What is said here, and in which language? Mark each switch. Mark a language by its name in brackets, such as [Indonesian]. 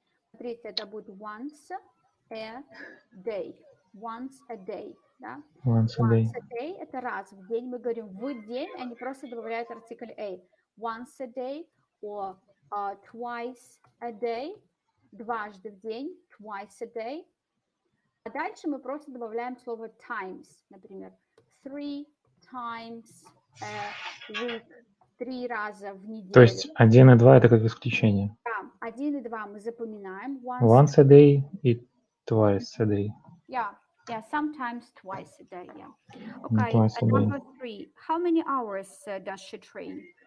[Russian] Смотрите, это будет [English] once a day. Once a day. [Russian] да? [English] Once a day. [Russian] Once a day – это раз в день. Мы говорим в день, они просто добавляют артикль a. Once a day or twice a day, дважды в день, twice a day. А дальше мы просто добавляем слово times, например, [English] 3 times a week, [Russian] 3 раза в неделю. То есть 1 и 2 это как исключение. Да, 1 и 2 мы запоминаем. [English] Once a day и twice a day. Yeah, sometimes twice a day, yeah. Ну, Okay, twice a day. number 3. How many hours does she train?